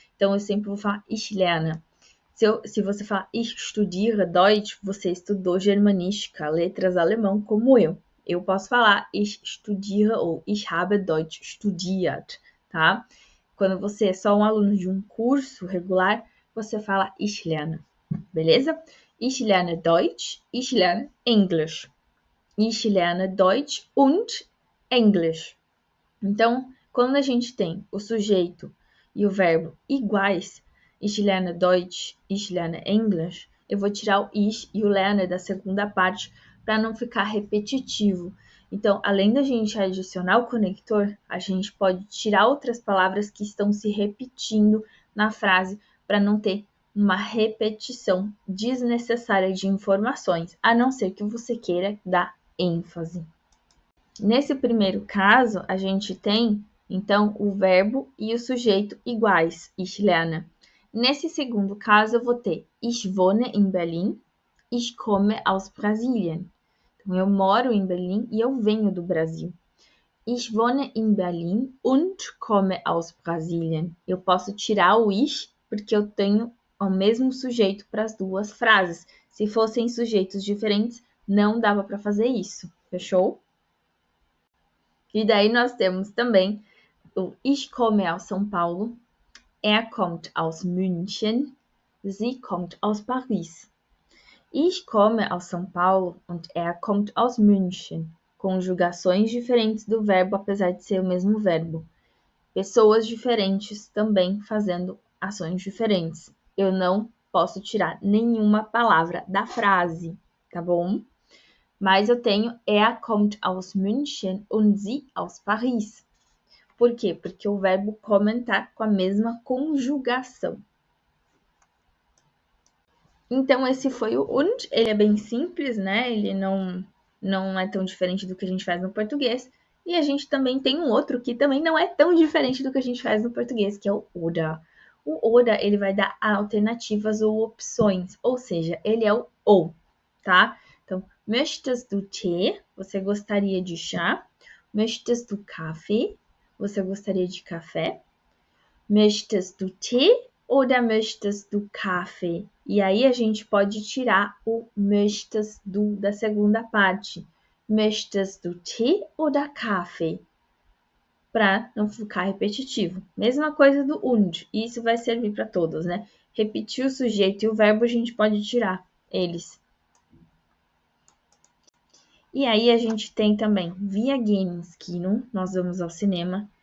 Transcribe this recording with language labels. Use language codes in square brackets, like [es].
[pt] Então, eu sempre vou falar [de] Ich lerne. [pt] Se você falar [de] Ich studiere Deutsch, [pt] você estudou germanística, letras alemão, como eu. Eu posso falar [de] Ich studiere [pt] ou [de] Ich habe Deutsch studiert, [pt] tá? Quando você é só um aluno de um curso regular, você fala [de] Ich lerne, [pt] beleza? [de] Ich lerne Deutsch, ich lerne English. Ich lerne Deutsch und English. [pt] Então, quando a gente tem o sujeito e o verbo iguais, [de] ich lerne Deutsch, ich lerne English, [pt] eu vou tirar o ich e o lerne da segunda parte para não ficar repetitivo. Então, além da gente adicionar o conector, a gente pode tirar outras palavras que estão se repetindo na frase para não ter uma repetição desnecessária de informações, a não ser que você queira dar ênfase. Nesse primeiro caso, a gente tem, então, o verbo e o sujeito iguais, [de] ich lerne. [pt] Nesse segundo caso, eu vou ter [de] Ich wohne in Berlin, ich komme aus Brasilien. [pt] Então, eu moro em Berlim e eu venho do Brasil. [de] Ich wohne in Berlin und komme aus Brasilien. [pt] Eu posso tirar o ich, porque eu tenho o mesmo sujeito para as duas frases. Se fossem sujeitos diferentes, não dava para fazer isso, fechou? E daí nós temos também o [de] Ich komme aus São Paulo, er kommt aus München, sie kommt aus Paris. Ich komme aus São Paulo und er kommt aus München. [pt] Conjugações diferentes do verbo, apesar de ser o mesmo verbo. Pessoas diferentes também fazendo ações diferentes. Eu não posso tirar nenhuma palavra da frase, tá bom? Mas eu tenho [de] er kommt aus München und sie aus Paris. [pt] Por quê? Porque o verbo kommen tá com a mesma conjugação. Então, esse foi o und. Ele é bem simples, né? Ele não é tão diferente do que a gente faz no português. E a gente também tem um outro que também não é tão diferente do que a gente faz no português, que é o oder. O oder, ele vai dar alternativas ou opções, ou seja, ele é o ou, tá? Então, [de] möchtest du Tee? [pt] Você gostaria de chá? [de] Möchtest du Kaffee? [pt] Você gostaria de café? [de] Möchtest du Tee oder möchtest du Kaffee? [pt] E aí a gente pode tirar o möchtest du da segunda parte. [de] Möchtest du Tee oder Kaffee? [pt] Para não ficar repetitivo. Mesma coisa do und. E isso vai servir para todos, né? Repetir o sujeito e o verbo a gente pode tirar eles. E aí a gente tem também [de] wir gehen ins Kino, [pt] nós vamos ao cinema.